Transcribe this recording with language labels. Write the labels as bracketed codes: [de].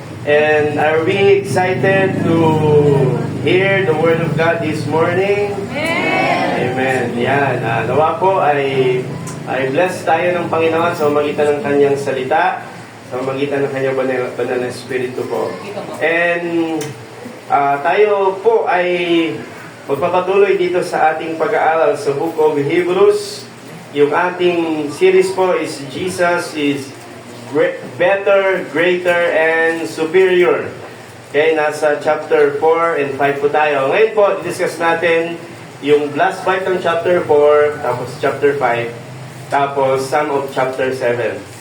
[en] And are we excited to hear the Word of God this morning? [tl] Amen. Yan. Nawa po ay bless tayo ng Panginoon sa magitan ng Kanyang salita, sa magitan ng Kanyang banal na Espiritu po. And tayo po ay magpapatuloy dito sa ating pag-aaral sa Book of Hebrews. Yung ating [en] series po is Jesus is better, greater, and superior. [tl] Okay, nasa chapter 4 and 5 po tayo. Ngayon po, discuss natin yung last part ng chapter 4, tapos chapter 5, tapos [en] some of chapter 7.